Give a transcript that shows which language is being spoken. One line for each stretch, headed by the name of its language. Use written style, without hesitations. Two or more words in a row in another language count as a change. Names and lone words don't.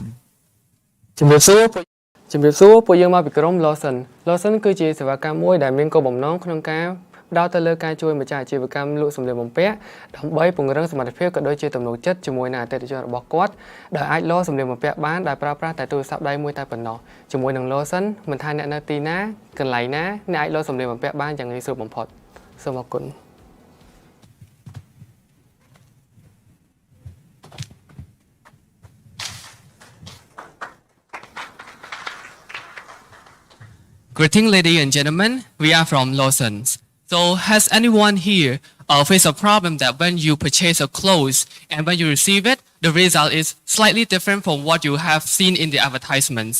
Khmer: ជំរាបសួរពួកយើងមកពីក្រុម Lawson គឺជាសេវាកម្មមួយដែលមានគោលបំណងក្នុងការផ្ដោតទៅលើការជួយម្ចាស់អាជីវកម្មលក់សម្លៀកបំពាក់ដើម្បីពង្រឹងសមត្ថភាពក៏ដូចជាទំនុកចិត្តជាមួយនឹងអតិថិជនរបស់គាត់ដែលអាចលក់សម្លៀកបំពាក់បានដោយប្រើប្រាស់តែទូរស័ព្ទដៃមួយតែប៉ុណ្ណោះជាមួយនឹង Lawson មិនថាអ្នកនៅទីណាកន្លែងណាអ្នកអាចលក់សម្លៀកបំពាក់បានយ៉ាងងាយស្រួលបំផុតសូមអរគុណ
English: Greeting, ladies and gentlemen. We are from Lawson's. So, has anyone here faced a problem that when you purchase a clothes and when you receive it, the result is slightly different from what you have seen in the advertisements?